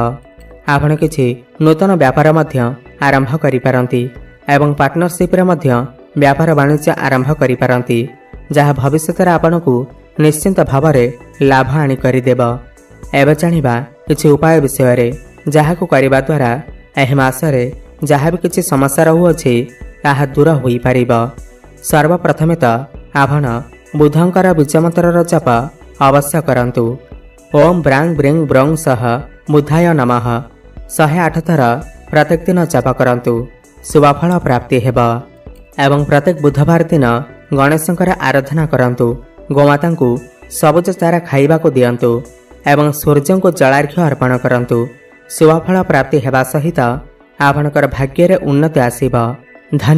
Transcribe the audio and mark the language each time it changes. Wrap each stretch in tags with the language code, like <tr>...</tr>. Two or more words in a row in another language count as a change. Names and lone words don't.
<or>ଆପଣ କିଛି ନୂତନ ବ୍ୟାପାର ମଧ୍ୟ ଆରମ୍ଭ କରି ପାରନ୍ତି ଏବଂ ପାର୍ଟନରଶିପ ରେ ମଧ୍ୟ ବ୍ୟାପାର ବାଣିଜ୍ୟ ଆରମ୍ଭ କରି ପାରନ୍ତି ଯାହା ଭବିଷ୍ୟ ରେ ଆପଣଙ୍କୁ ନିଶ୍ଚିନ୍ତ ଭାବରେ ଲାଭ ଆଣି କରି ଦେବ। ଏବେ ଜାଣିବା କିଛି ଉପାୟ ବିଷୟ ରେ ଯାହାକୁ କରିବା ଦ୍ୱାରା ଏହି ମାସରେ</or> <hi>जहाँ भी किसी समस्या</hi> <or>ରହୁଅଛି ତାହା ଦୂର ହୋଇ ପାରିବ। ସର୍ବପ୍ରଥମେ ତ ଆପଣ ବୁଧଙ୍କର ବୀଜମନ୍ତ୍ରର ଜପ ଅବଶ୍ୟ କରନ୍ତୁ।</or> <sa>ओम ब्रांग ब्रिंग ब्रंग सह बुधाय नमः</sa> <or>108 ଥର ପ୍ରତ୍ୟେକ ଦିନ ଜପ କରନ୍ତୁ। ଶୁଭଫଳ ପ୍ରାପ୍ତି ହେବ। ଏବଂ ପ୍ରତ୍ୟେକ ବୁଧବାର ଦିନ ଗଣେଶଙ୍କର ଆରାଧନା କରନ୍ତୁ। ଗୋମାତା କୁ ସବୁଜ ଚାରା ଖାଇବାକୁ ଦିଅନ୍ତୁ ଏବଂ ସୂର୍ଯ୍ୟ କୁ ଜଳାର୍ଘ୍ୟ ଅର୍ପଣ କରନ୍ତୁ। ଶୁଭଫଳ ପ୍ରାପ୍ତି ହେବା ସହିତ ଆପଣଙ୍କର ଭାଗ୍ୟ ରେ ଉନ୍ନତି ଆସିବ।</or>